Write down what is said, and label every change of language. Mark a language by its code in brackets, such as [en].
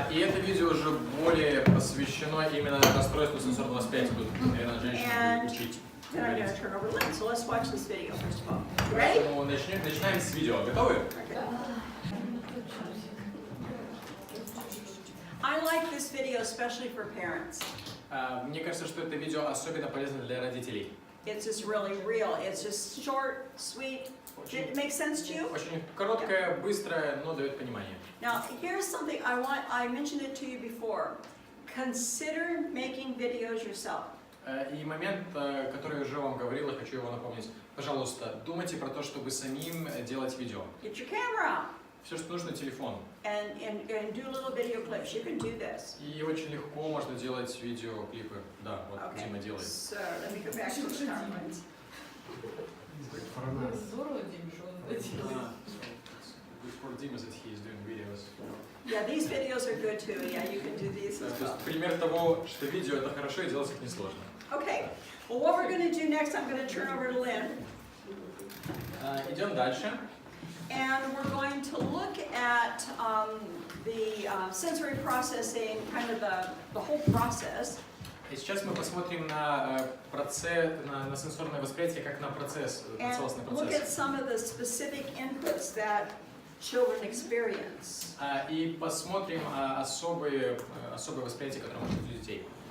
[ru] И это видео уже более посвящено именно расстройству сенсорного восприятия. Тут, наверное, женщины учить. [en] Then I'm going to turn over the lens. So let's watch this video first of all. Ready? [ru] Поэтому начинаем с видео. Готовы? [en] I like this video especially for parents. [ru] Мне кажется, что это видео особенно полезно для родителей. [en] It's just really real. It's just short, sweet. Did it make sense to you? [ru] Очень короткое, быстрое, но дает понимание. [en] Now, here's something I mentioned it to you before. Consider making videos yourself. [ru] И момент, который я уже вам говорил, я хочу его напомнить. Пожалуйста, думайте про то, чтобы самим делать видео. [en] Get your camera out [ru] Все, что нужно, телефон. [en] and do little video clips. You can do this. И очень легко можно делать видеоклипы. [ru] Да, вот [en] Okay. [ru] Дима делает. [en] So let me go back to the PowerPoint. [ru] Здорово, Дим, что он это делает. [en] Good for Dima that he is doing videos. Yeah, these videos are good too. Yeah, you can do these [ru] То [en] as [ru] есть [en] well. [ru] пример того, что видео это хорошо и делать их несложно. [en] Okay. Well, what we're going to do next, I'm going to turn over to Lynn. [ru] Идем дальше. [en] And we're going to look at the sensory processing, kind of the whole process. [ru] И сейчас мы посмотрим на процесс, на сенсорное восприятие как на процесс, на целостный [en] And look at [ru] процесс. [en] some of the specific inputs that children experience. [ru] И посмотрим особые восприятия, которые может быть у детей.